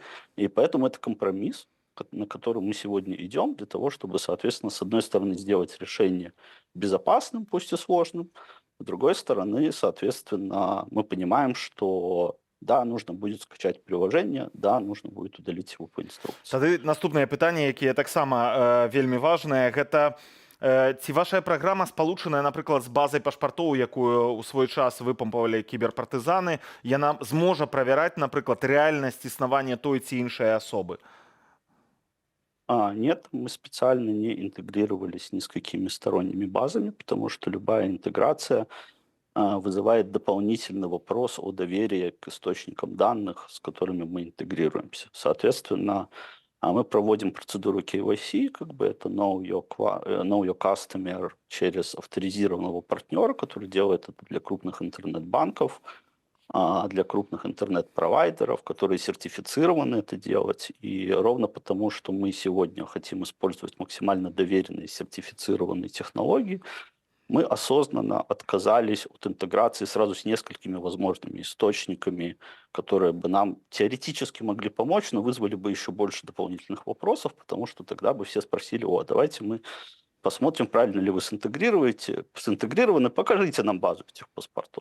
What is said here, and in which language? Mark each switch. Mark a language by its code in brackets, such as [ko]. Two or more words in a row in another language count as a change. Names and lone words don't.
[ru] И поэтому это компромисс, на который мы сегодня идем, для того, чтобы, соответственно, с одной стороны сделать решение безопасным, пусть и сложным, с другой стороны, соответственно, мы понимаем, что да, нужно будет скачать приложение, да, нужно будет удалить его по инструкции. [be] Тады наступнае пытанне, якія таксама вельмі важнае, гэта ці вашая праграма спалучаная, напрыклад, з базай пашпартоў, якую ў свой час выпампавалі кіберпартызаны, яна зможа правяраць, напрыклад, рэальнасць існавання той ці іншай асобы? [ru] Нет, мы специально не интегрировались ни с какими сторонними базами, потому что любая интеграция вызывает дополнительный вопрос о доверии к источникам данных, с которыми мы интегрируемся. Соответственно, мы проводим процедуру KYC, это [en] know your customer [ru] через авторизированного партнера, который делает это для крупных интернет-банков, для крупных интернет-провайдеров, которые сертифицированы это делать. И ровно потому, что мы сегодня хотим использовать максимально доверенные сертифицированные технологии, мы осознанно отказались от интеграции сразу с несколькими возможными источниками, которые бы нам теоретически могли помочь, но вызвали бы еще больше дополнительных вопросов, потому что тогда бы все спросили: давайте мы посмотрим, правильно ли вы синтегрированы, покажите нам базу этих паспортов.